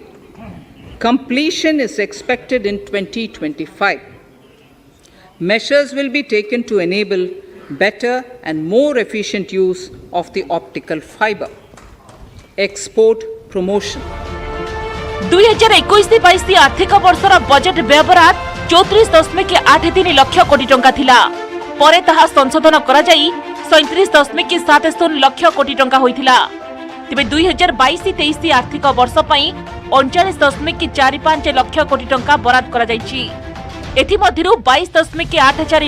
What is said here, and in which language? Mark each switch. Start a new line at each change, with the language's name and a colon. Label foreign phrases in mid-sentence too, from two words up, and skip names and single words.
English: Completion is expected in 2025. Measures will be taken to enable better and more efficient use of the optical fiber. Export promotion.
Odia: 2021-22 ଆର୍ଥିକ ବର୍ଷର ବଜେଟ ବ୍ୟବହାର 34.83 ଲକ୍ଷ କୋଟି ଟଙ୍କା ଥିଲା ପରେ ତାହା ସଂଶୋଧନ କରା ଯାଇ 37.70 ଲକ୍ଷ କୋଟି ଟଙ୍କା ହୋଇଥିଲା ତେବେ 2022-23 ଆର୍ଥିକ ବର୍ଷ ପାଇଁ 39.45 ଲକ୍ଷ କୋଟି ଟଙ୍କା ବରାଦ କରା ଯାଉଛି ଏଥି ମଧ୍ୟରୁ 22.84